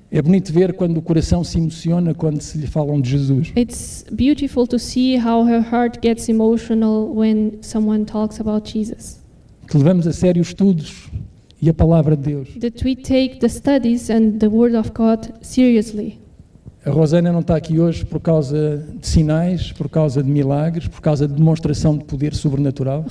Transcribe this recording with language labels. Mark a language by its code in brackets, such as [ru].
[pt] É bonito ver quando o coração se emociona quando se lhe falam de Jesus. [en] It's beautiful to see how her heart gets emotional when someone talks about Jesus. [pt] Que levamos a sério os estudos e a palavra de Deus. [en] That we take the studies and the Word of God seriously. [pt] A Rosana não está aqui hoje por causa de sinais, por causa de milagres, por causa de demonstração de poder sobrenatural.